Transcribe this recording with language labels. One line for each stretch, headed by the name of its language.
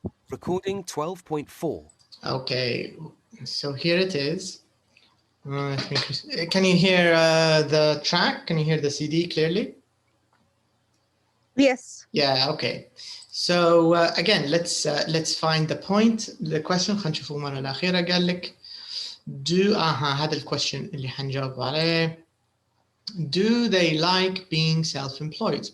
English: Recording 12.4. Okay, so here it is. Can you hear the track? Can you hear the CD clearly? Yes. Yeah, okay. So again, let's find the point.
Arabic: The question خلينا نشوفه مرة الأخيرة قال لك هذا الquestion اللي حنجاوب عليه.
English: Do they like being self-employed?